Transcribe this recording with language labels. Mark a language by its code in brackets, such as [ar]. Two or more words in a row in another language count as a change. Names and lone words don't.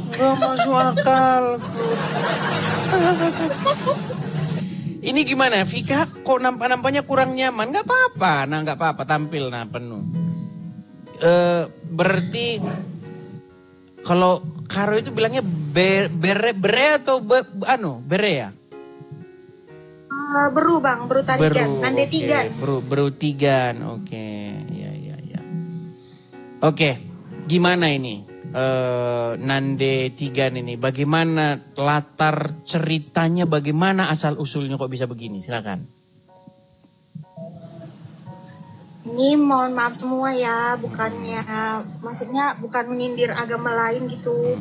[id] Gak masuk akal. Ini gimana Vika? Kok nampaknya kurang nyaman? Gak apa-apa. Nah gak apa-apa tampil penuh. Berarti kalau Karo itu bilangnya bere atau bere ya? Beru Bang, beru tarigan, nande tigan. Beru tigan, oke. Ya. Oke, gimana ini? Nande tigan ini, bagaimana latar ceritanya, bagaimana asal usulnya kok bisa begini? Silakan. Ini mohon maaf semua ya, maksudnya bukan menyindir agama lain gitu.